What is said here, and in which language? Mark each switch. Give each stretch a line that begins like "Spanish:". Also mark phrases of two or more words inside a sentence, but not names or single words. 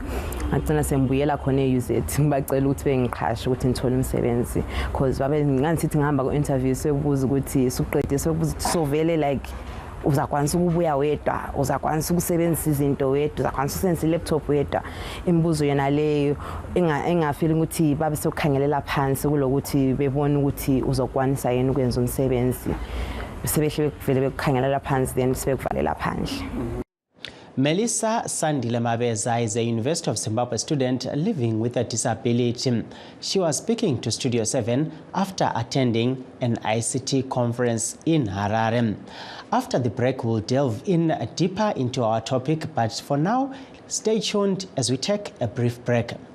North Ndebele: Ngagcina sengibuyela khona e-UZ ngibacela ukuthi bengiqhashe ukuthi ngithole umsebenzi because babe ngangithi ngihamba ku interview sekubuza ukuthi suqedile sekubuza ukuthi sovele like uzakwanisa ukubuya wedwa, uzakwanisa ukusebenzisa izinto wedwa, uzakwanisa ukusebenzisa i-laptop wedwa. Imibuzo yona leyo engafeel ukuthi babe sokukhangelela phansi kulokuthi bebona ukuthi uzokwanisa yena ukwenza umsebenzi.
English: Melissa Sandile Mabeza is a University of Zimbabwe student living with a disability. She was speaking to Studio 7 after attending an ICT conference in Harare. After the break, we'll delve in deeper into our topic, but for now, stay tuned as we take a brief break.